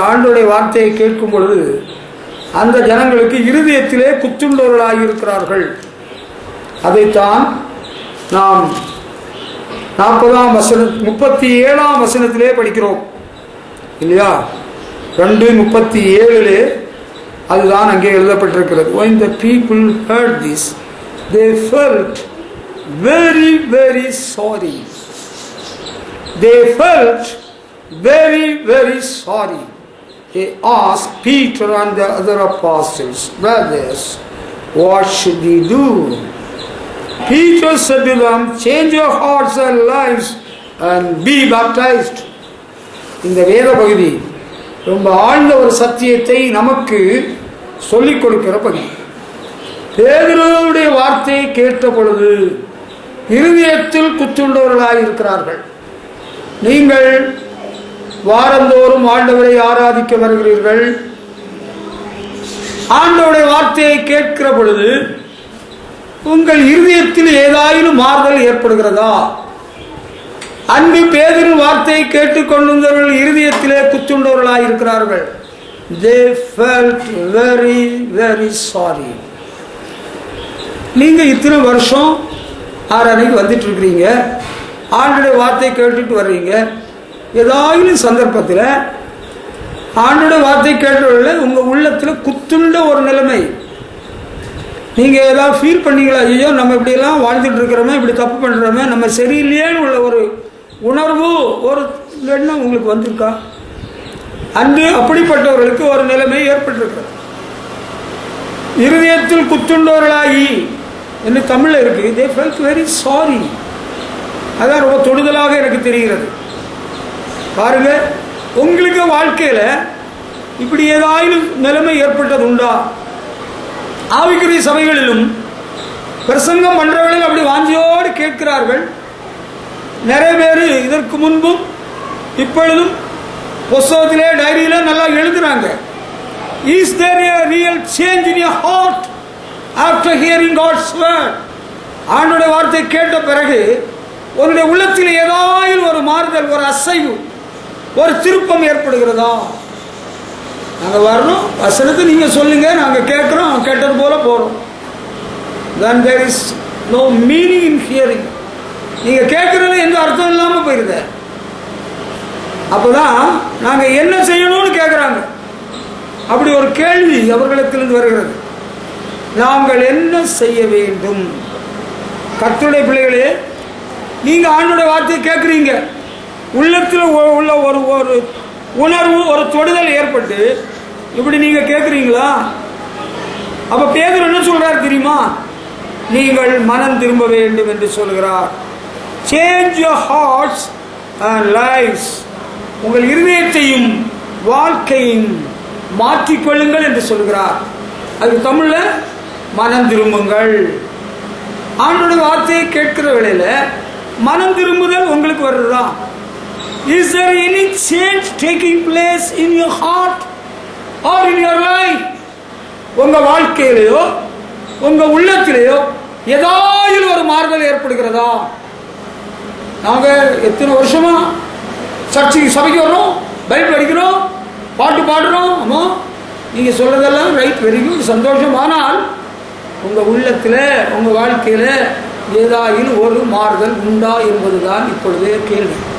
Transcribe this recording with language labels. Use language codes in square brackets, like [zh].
[ta] ஆண்டவருடைய வார்த்தையை கேட்கும் பொழுது அந்த ஜனங்களுக்கு இருதயத்திலே குத்துண்டவர்களாகி இருக்கிறார்கள். அதைத்தான் நாம் 37ஆம் வசனத்திலே படிக்கிறோம் இல்லையா? 2:37 அதுதான் அங்கே எழுதப்பட்டிருக்கிறது. [en] When the people heard this, they felt very, very sorry. They felt very, very sorry. They asked Peter and the other apostles, brothers, what should we do? Peter said to them, change your hearts and lives and be baptized. [ta] இந்த வேத பகுதி ரொம்ப ஆழ்ந்த ஒரு சத்தியத்தை நமக்கு சொல்லிக் கொடுக்கிற பகுதி. பேதுருவுடைய வார்த்தையை கேட்ட பொழுது இருதயத்தில் குத்துண்டவர்களாக இருக்கிறார்கள். நீங்கள் வாரந்தோறும் ஆண்டவரை ஆராதிக்க வருகிறீர்கள். ஆண்டவருடைய வார்த்தையை கேட்கிற பொழுது உங்கள் இருதயத்தில் ஏதாயிலும் மாறுதல் ஏற்படுகிறதா? அன்பு பேதுரு வார்த்தையை கேட்டுக்கொண்டிருந்தவர்கள் இருதயத்திலே குத்துண்டவர்களாக இருக்கிறார்கள். [en] They felt very, very sorry. [ta] நீங்க இத்தனை வருஷம் ஆராதனைக்கு வந்துட்டு இருக்கிறீங்க, ஆண்டோடைய வார்த்தையை கேட்டுட்டு வர்றீங்க. ஏதாவது சந்தர்ப்பத்தில் ஆண்டோடைய வார்த்தை கேட்டவர்கள் உங்க உள்ளத்துல குத்துண்ட ஒரு நிலைமை, நீங்க ஏதாவது ஃபீல் பண்ணீங்களா? ஐயோ, நம்ம இப்படி எல்லாம் வாழ்ந்துட்டு இருக்கிறோமே, இப்படி தப்பு பண்றோமே, நம்ம சரியில்லையேன்னு உள்ள ஒரு உணர்வு, ஒரு எண்ணம் உங்களுக்கு வந்திருக்கா? அன்று அப்படிப்பட்டவர்களுக்கு ஒரு நிலைமை ஏற்பட்டிருக்கிறது. இருதயத்தில் குத்துண்டவர்களாகி என்று தமிழ்ல இருக்கு. [en] They felt very sorry. [ta] அதான் ரொம்ப தொடுதலாக எனக்கு தெரிகிறது. பாருங்க, உங்களுக்கு வாழ்க்கையில இப்படி ஏதாவது நிலைமை ஏற்பட்டது உண்டா? ஆவிக்குரிய சபைகளிலும் பிரசங்கம் பண்றவர்கள் அப்படி வாஞ்சியோடு கேட்கிறார்கள். நிறைய பேர் இதற்கு முன்பும் இப்பொழுதும் புத்தகத்திலே டைரியில நல்லா எழுதுறாங்க. [en] Is there a real change in your heart after hearing God's word? [ta] ஆண்டவருடைய வார்த்தை கேட்ட பிறகு உங்களுடைய உள்ளத்தில் ஏதாவது ஒரு மாறுதல், ஒரு அசைவு, ஒரு திருப்பம் ஏற்படுகிறதா? நாங்க வரணும், வசனத்தை நீங்க சொல்லுங்க, நாங்க கேட்கிறோம், கேட்டது போல போறோம். [en] Then there is no meaning in hearing. [ta] நீங்க கேட்கறது எந்த அர்த்தம் இல்லாம போயிருது. அப்பதான் நாங்க என்ன செய்யணும்னு கேட்கிறாங்க. அப்படி ஒரு கேள்வி அவர்களுக்கு வருகிறது. நாங்கள் என்ன செய்ய வேண்டும்? கர்த்தருடைய பிள்ளைகளே, நீங்கள் ஆண்டோடைய வார்த்தையை கேட்குறீங்க, உள்ளத்தில் உள்ள ஒரு ஒரு உணர்வு, ஒரு தொடுதல் ஏற்பட்டு இப்படி நீங்கள் கேட்குறீங்களா? அப்போ பேதுரு என்ன சொல்கிறார் தெரியுமா? நீங்கள் மனம் திரும்ப வேண்டும் என்று சொல்கிறார். [en] Change your hearts and lifes. [ta] உங்கள் இருதயத்தையும் வாழ்க்கையும் மாற்றிக்கொள்ளுங்கள் என்று சொல்கிறார். அதுக்கு தமிழில் மனம் திரும்புங்கள். ஆண்டோட வார்த்தையை கேட்கிற வேளையில் மனம் திரும்புதல் உங்களுக்கு வருதா? [en] Is there any change taking place in your heart or in your life? [ta] உங்க வாழ்க்கையிலேயோ உங்க உள்ளத்திலேயோ ஏதாவது ஒரு மாறுதல் ஏற்படுகிறதா? நாங்க எத்தனை வருஷமா சபைக்கு வர்றோம், பைபிள் படிக்கிறோம், பாட்டு பாடுறோம். ஆமா, நீங்க சொல்றதெல்லாம் ரைட், வெரி குட், சந்தோஷம். ஆனால் உங்க உள்ளத்தில் உங்க வாழ்க்கையில ஏதாவது ஒரு மாறுதல் உண்டா என்பதுதான் இப்பொழுது கேள்வி.